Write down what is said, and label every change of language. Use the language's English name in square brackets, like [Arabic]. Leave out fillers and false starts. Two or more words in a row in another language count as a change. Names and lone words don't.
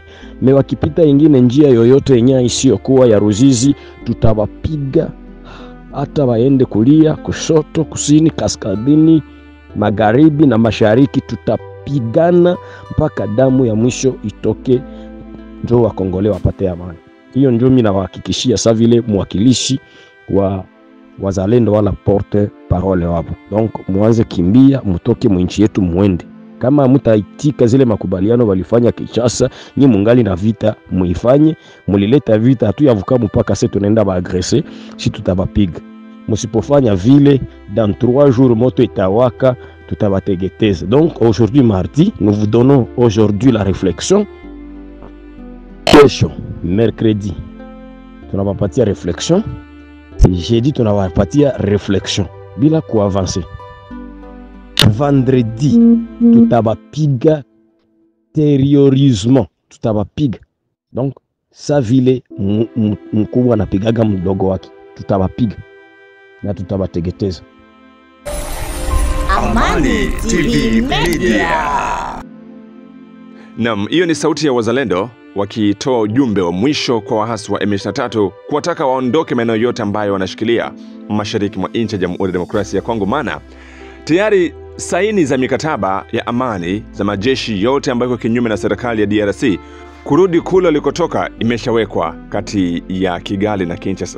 [Swahili] Wakipita ingine njia yoyote yenye isiyokuwa ya Ruzizi, tutawapiga hata waende kulia, kushoto, kusini, kaskazini, magharibi na mashariki. Tutapigana mpaka damu ya mwisho itoke, ndio wakongole wapate amani. Hiyo ndio mimi nawahakikishia sasa vile mwakilishi wa wazalendo wala [French] porte parole [Swahili] wapo. Donc muanze kimbia, mtoke mwinchi yetu muende. Kama mtaitika zile makubaliano walifanya Kinshasa, nyi mungali na vita muifanye. Mulileta vita hatu yavuka mpaka sasa tunaenda ba agresser, si tutabapiga. Musipofanya vile, [French] dans 3 jours [Swahili] moto itawaka, tutabategeteza. [French] Donc aujourd'hui mardi, nous vous donnons aujourd'hui la réflexion. [Swahili] Kesho mercredi tunabapatia réflexion. Jeudi tunawapatia réflexion bila kuavancer. Vendredi tutabapiga terrorisme, tutabapiga. Donc sa vile mkubwa anapigaga mdogo wake, tutabapiga na tutabategeteza. Amani TV Media. Naam, hiyo ni sauti ya wazalendo wakitoa ujumbe wa mwisho kwa waasi wa M23 kuwataka waondoke maeneo yote ambayo wanashikilia mashariki mwa nchi ya Jamhuri ya Demokrasia ya Kongo, maana tayari saini za mikataba ya amani za majeshi yote ambayo kinyume na serikali ya DRC kurudi kule walikotoka imeshawekwa kati ya Kigali na Kinshasa.